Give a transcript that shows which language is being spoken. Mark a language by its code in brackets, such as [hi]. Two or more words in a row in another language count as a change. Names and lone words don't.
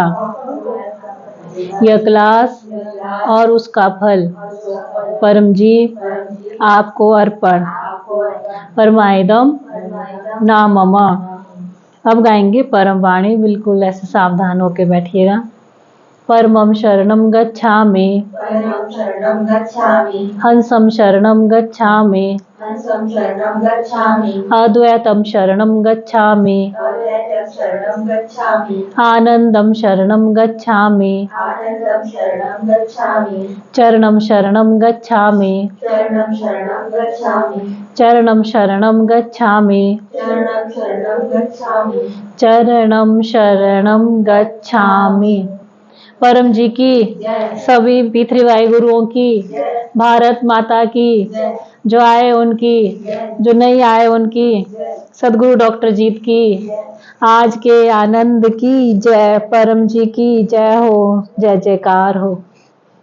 [hi] यह क्लास और उसका फल परम जी आपको अर्पण। [sa] परमायदम ना मम। [hi] अब गाएंगे परम वाणी, बिल्कुल ऐसे सावधान होकर बैठिएगा। [sa] परमं शरणं गच्छामि, परमं शरणं गच्छामि, हंसं शरणं गच्छामि, हंसं शरणं गच्छामि, अद्वैतं शरणं गच्छामि, अद्वैतं शरणं गच्छामि, आनंदं शरणं गच्छामि, आनंदं शरणं गच्छामि, चरणं शरणं गच्छामि, चरणं शरणं गच्छामि, चरणं शरणं गच्छामि, चरणं शरणं गच्छामि, चरणं शरणं गच्छामि। [hi] परम जी की, सभी P3Y गुरुओं की, भारत माता की, जो आए उनकी, जो नहीं आए उनकी, सदगुरु डॉक्टर जीत की, आज के आनंद की जय, परम जी की जय हो, जय जयकार हो।